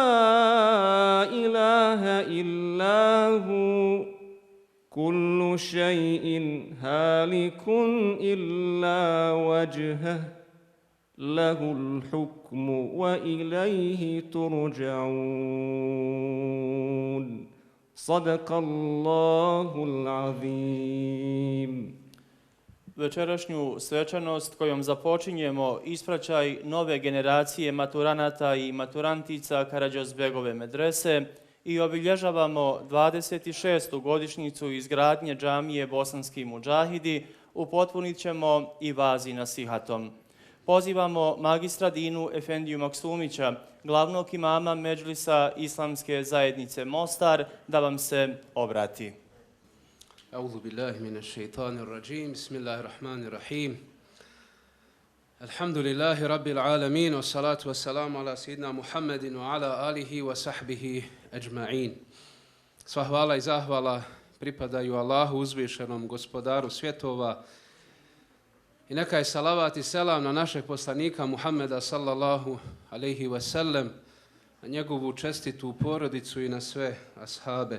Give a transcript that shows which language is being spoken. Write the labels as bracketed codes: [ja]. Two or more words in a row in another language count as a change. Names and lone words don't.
[ar] إله إلا هو كل شيء هالك إلا وجهه له الحكم وإليه ترجعون صدق الله العظيم. [bs] Večerašnju svečanost kojom započinjemo ispraćaj nove generacije maturanata i maturantica Karađozbegove medrese i obilježavamo 26. godišnjicu izgradnje džamije Bosanski mudžahidi, upotpunit ćemo i vazi nasihatom. Pozivamo magistra Dinu Efendiju Maksumića, glavnog imama Medžlisa Islamske zajednice Mostar, da vam se obrati. [ar] أعوذ بالله من الشيطان الرجيم بسم الله الرحمن الرحيم الحمد لله رب العالمين والصلاة والسلام على سيدنا محمد وعلى آله وصحبه أجمعين. [bs] Sva hvala i zahvala pripadaju Allahu uzvišenom gospodaru svjetova i neka je salavat i selam na našeg poslanika Muhammeda [ar] صلى الله عليه وسلم, [bs] na njegovu čestitu porodicu i na sve ashabe.